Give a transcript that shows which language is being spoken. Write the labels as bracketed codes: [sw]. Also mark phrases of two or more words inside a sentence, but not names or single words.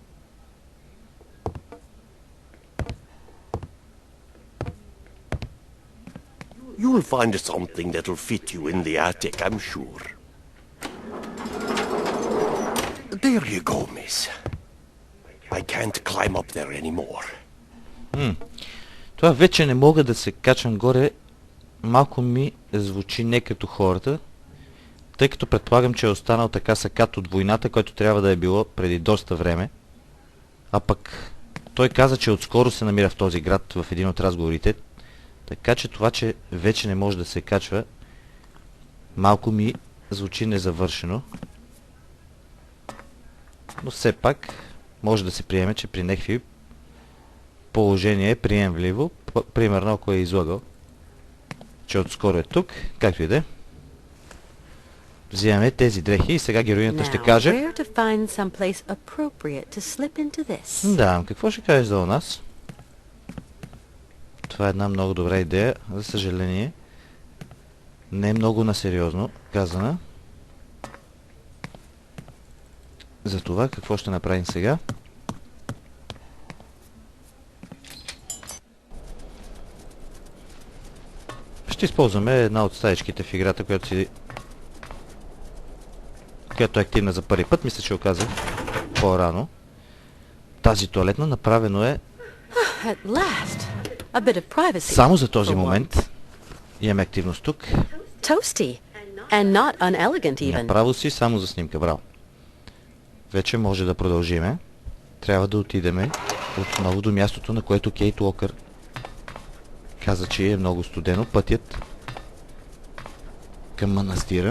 [en] You'll find something that'll fit you in the attic, I'm sure. There you go, miss. I can't climb up there anymore. [bg] Това вече не мога да се качам горе. Малко ми звучи не като хората. Тъй като предполагам, че е останал така сакат от войната, който трябва да е било преди доста време. А пък той каза, че отскоро се намира в този град в един от разговорите. Така че това, че вече не може да се качва, малко ми звучи незавършено. Но все пак може да се приеме, че при някакви положение е приемливо. Примерно, ако е излагал, че отскоро е тук, както и да е. Взимаме тези дрехи и сега героинята ще каже... [en] Where to find some place appropriate to slip into this? [bg] Да, какво ще кажеш за у нас? Това е една много добра идея, за съжаление. Не е много насериозно казана. За това какво ще направим сега? Ще използваме една от стаечките в играта, която е активна за първи път. Мисля, че оказах по-рано. Тази туалетна направено е [en] At last, a bit of privacy. [bg] само за този момент. Имаме активност тук. [en] Toasty, and not unelegant even. [bg] Направо си само за снимка, браво. Вече може да продължиме. Трябва да отидеме отново до мястото, на което Кейт Уокър каза, че е много студено. Пътят към манастира.